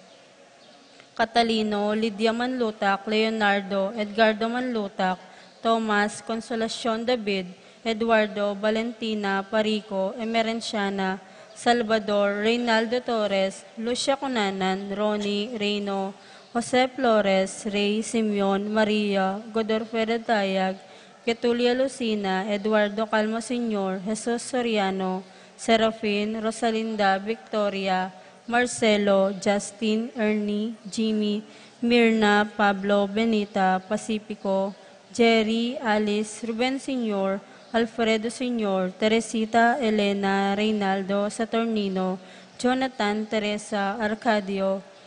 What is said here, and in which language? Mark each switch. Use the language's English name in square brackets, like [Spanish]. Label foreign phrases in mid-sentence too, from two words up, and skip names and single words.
[Iloko] Catalino, Lydia Manlutak, Leonardo, Edgardo Manlutak, Thomas, Consolacion David, Eduardo, Valentina, Parico, Emerenciana, Salvador, Reynaldo Torres, Lucia Cunanan, Ronnie, Reyno, Jose Flores, Ray, Simeon, Maria, Godorfredo Tayag, Getulia Lucina, Eduardo Calmo Sr., Jesus Soriano, Serafin, Rosalinda, Victoria, Marcelo, Justin, Ernie, Jimmy, Mirna, Pablo, Benita, Pacifico, Jerry, Alice, Ruben Sr., Alfredo Sr., Teresita, Elena, Reynaldo, Saturnino, Jonathan, Teresa, Arcadio,